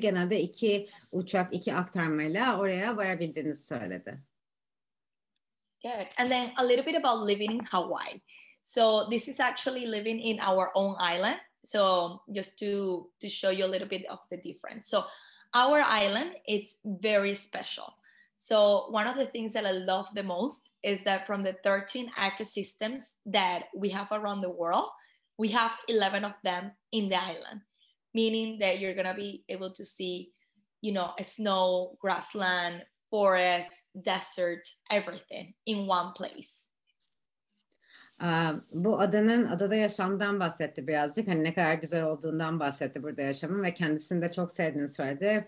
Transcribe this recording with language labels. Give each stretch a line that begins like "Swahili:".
Turkish: Genelde 2 uçak, 2 aktarmayla oraya varabildiğinizi söyledi.
English: Good. And then a little bit about living in Hawaii. So this is actually living in our own island. So just to show you a little bit of the difference. So our island, it's very special. So one of the things that I love the most is that from the 13 ecosystems that we have around the world, we have 11 of them in the island, meaning that you're going to be able to see, you know, a snow, grassland, forest, desert, everything in one place.
Turkish: Bu adada yaşamdan bahsetti birazcık. Hani ne kadar güzel olduğundan bahsetti burada yaşamın ve kendisini de çok sevdiğini söyledi.